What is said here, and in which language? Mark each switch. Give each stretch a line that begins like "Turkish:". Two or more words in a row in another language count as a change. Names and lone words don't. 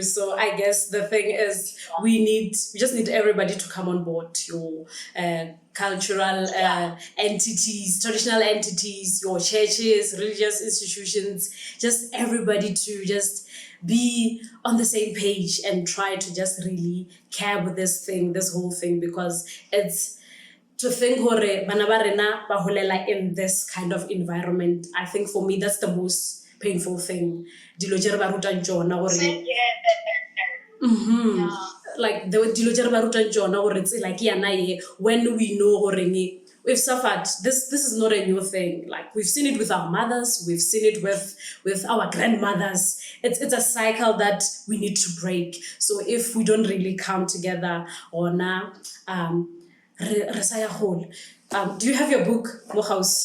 English: So I guess the thing is we just need everybody to come on board, your cultural entities, traditional entities, your churches, religious institutions, just everybody to just be on the same page and try to just really care with this whole thing, because it's to think
Southern Sotho: hore bana ba rena ba holela
English: in this kind of environment. I think for me that's the most painful thing.
Tswana: Dilo tse re ba rutang tsona gore
English: like the
Tswana: dilo tse re ba rutang tsona gore tsela ke yana ye,
English: when we know gore we've suffered this is not a new thing. Like we've seen it with our mothers, we've seen it with our grandmothers. It's a cycle that we need to break. So if we don't really come together on do you have your book, Mohaus?